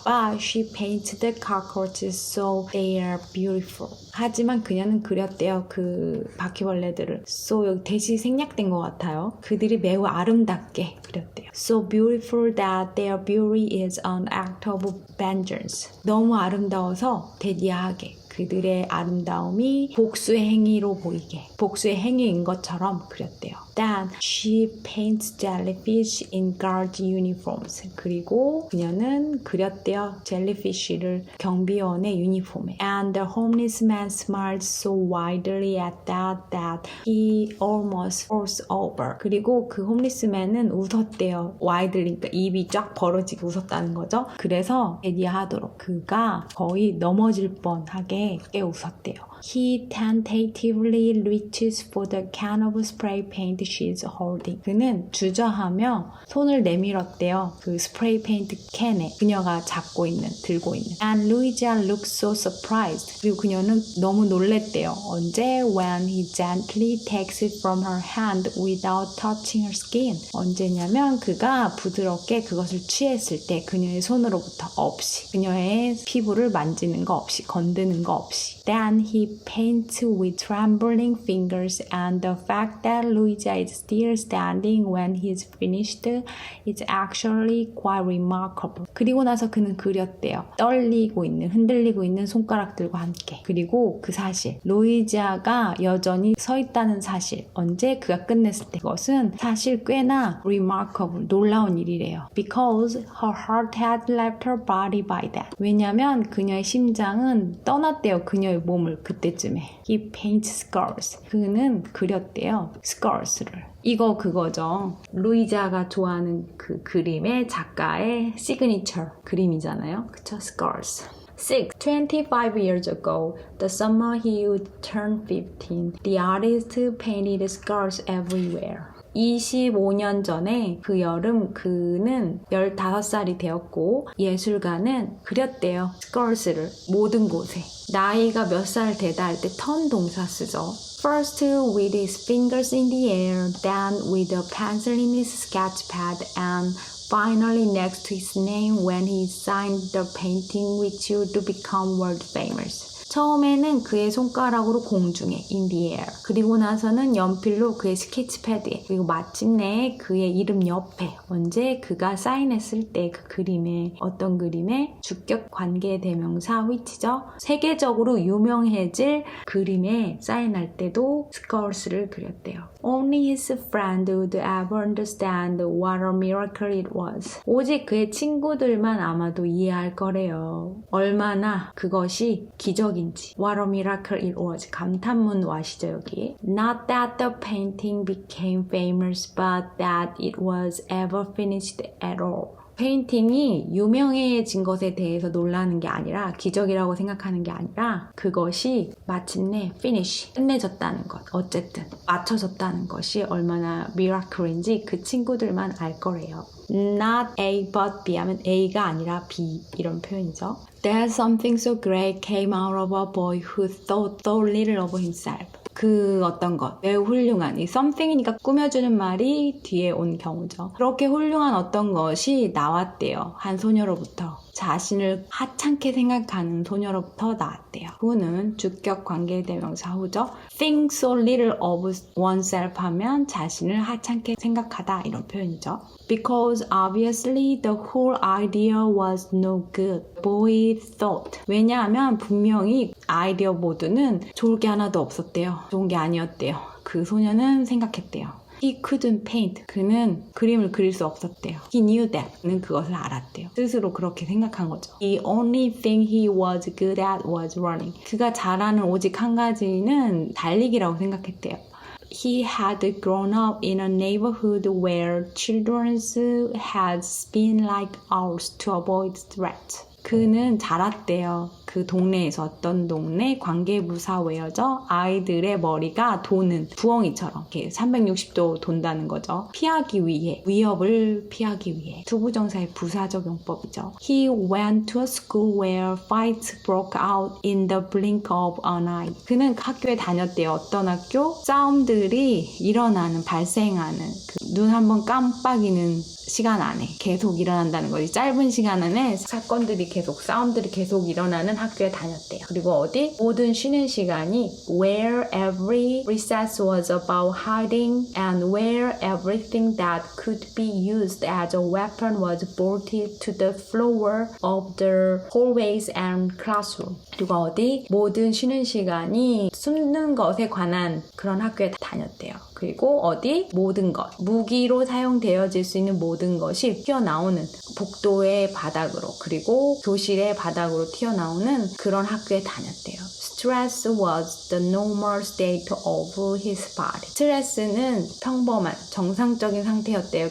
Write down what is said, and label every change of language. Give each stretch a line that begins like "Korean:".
English: But she painted the cockroaches so they are beautiful.
Korean: 하지만 그녀는 그렸대요. 그 바퀴벌레들을. So 여기 대시 생략된 것 같아요. 그들이 매우 아름답게 그렸대요.
English: So beautiful that their beauty is an act of vengeance.
Korean: 너무 아름다워서 대디하게. 그들의 아름다움이 복수의 행위로 보이게 복수의 행위인 것처럼 그렸대요.
English: Then she paints jellyfish in guard uniforms.
Korean: 그리고 그녀는 그렸대요. 젤리피쉬를 경비원의 유니폼에.
English: And the homeless man smiled so widely at that he almost falls over.
Korean: 그리고 그 홈리스맨은 웃었대요. widely, 그러니까 입이 쫙 벌어지고 웃었다는 거죠. 그래서 얘기하도록 그가 거의 넘어질 뻔하게 웃었대요.
English: He tentatively reaches for the can of spray paint she's holding.
Korean: 그는 주저하며 손을 내밀었대요. 그 스프레이 페인트 캔에 그녀가 들고 있는.
English: And Louisa looks so surprised.
Korean: 그리고 그녀는 너무 놀랬대요. 언제?
English: When he gently takes it from her hand without touching her skin.
Korean: 언제냐면 그가 부드럽게 그것을 취했을 때 그녀의 손으로부터 없이 그녀의 피부를 만지는 거 없이 건드는 거 없이.
English: Then he paints with trembling fingers and the fact that Louisa is still standing when he's finished is actually quite remarkable.
Korean: 그리고 나서 그는 그렸대요. 흔들리고 있는 손가락들과 함께. 그리고 그 사실, 루이지아가 여전히 서 있다는 사실. 언제? 그가 끝냈을 때. 그것은 사실 꽤나 remarkable, 놀라운 일이래요. Because her heart had left her body by that. 왜냐면 그녀의 심장은 떠났대요. 그녀의 몸을 그때쯤에.
English: He paints scars.
Korean: 그는 그렸대요. scars를. 이거 그거죠. 루이자가 좋아하는 그 그림의 작가의 시그니처 그림이잖아요. 그쵸? scars. 6.
English: 25 years ago, the summer he would turn 15, the artist painted scars everywhere.
Korean: 25년 전에 그 여름 그는 15살이 되었고 예술가는 그렸대요. scars를 모든 곳에. 나이가 몇 살 되다 할 때 turn 동사 쓰죠.
English: First with his fingers in the air, then with a pencil in his sketchpad, and finally next to his name when he signed the painting which would become world famous.
Korean: 처음에는 그의 손가락으로 공중에
English: in the air,
Korean: 그리고 나서는 연필로 그의 스케치패드에, 그리고 마침내 그의 이름 옆에. 언제? 그가 사인했을 때 그 그림에, 어떤 그림에? 주격 관계대명사 which죠. 세계적으로 유명해질 그림에 사인할 때도 scars를 그렸대요.
English: Only his friend would ever understand what a miracle it was.
Korean: 오직 그의 친구들만 아마도 이해할 거래요. 얼마나 그것이 기적인지.
English: What a miracle it was.
Korean: 감탄문 와시죠 여기.
English: Not that the painting became famous, but that it was ever finished at all.
Korean: 페인팅이 유명해진 것에 대해서 놀라는 게 아니라, 기적이라고 생각하는 게 아니라, 그것이 마침내 finish, 끝내졌다는 것, 어쨌든 맞춰졌다는 것이 얼마나 미라클인지 그 친구들만 알 거래요.
English: Not A but B
Korean: 하면 A가 아니라 B, 이런 표현이죠.
English: There's something so great came out of a boy who thought so little of himself.
Korean: 그 어떤 것, 매우 훌륭한, 이 something이니까 꾸며주는 말이 뒤에 온 경우죠. 그렇게 훌륭한 어떤 것이 나왔대요. 한 소녀로부터. 자신을 하찮게 생각하는 소녀로부터 나왔대요. 후는 주격 관계대명사 후죠.
English: Think so little of oneself
Korean: 하면 자신을 하찮게 생각하다, 이런 표현이죠.
English: Because obviously the whole idea was no good, boy thought.
Korean: 왜냐하면 분명히 아이디어 모두는 좋을 게 하나도 없었대요. 좋은 게 아니었대요. 그 소녀는 생각했대요.
English: He couldn't paint.
Korean: 그는 그림을 그릴 수 없었대요.
English: He knew that.
Korean: 그는 그것을 알았대요. 스스로 그렇게 생각한 거죠.
English: The only thing he was good at was running.
Korean: 그가 잘하는 오직 한 가지는 달리기라고 생각했대요.
English: He had grown up in a neighborhood where children's heads been like ours to avoid threats.
Korean: 그는 자랐대요. 그 동네에서, 어떤 동네 관계부사회여죠. 아이들의 머리가 도는 부엉이처럼 이렇게 360도 돈다는 거죠. 피하기 위해, 위협을 피하기 위해. 투부정사의 부사적용법이죠.
English: He went to a school where fights broke out in the blink of an eye.
Korean: 그는 학교에 다녔대요. 어떤 학교? 싸움들이 일어나는, 발생하는, 눈 한번 깜빡이는 시간 안에 계속 일어난다는 거지. 짧은 시간 안에 사건들이 계속, 싸움들이 계속 일어나는 학교에 다녔대요. 그리고 어디? 모든 쉬는 시간이
English: where every recess was about hiding and where everything that could be used as a weapon was bolted to the floor of the hallways and classroom.
Korean: 그리고 어디? 모든 쉬는 시간이 숨는 것에 관한 그런 학교에 다녔대요. 그리고 어디? 모든 것. 무기로 사용되어질 수 있는 모든 것이 튀어나오는 복도의 바닥으로 그리고 교실의 바닥으로 튀어나오는 그런 학교에 다녔대요.
English: Stress was the normal state of his body.
Korean: 스트레스는 평범한 정상적인 상태였대요.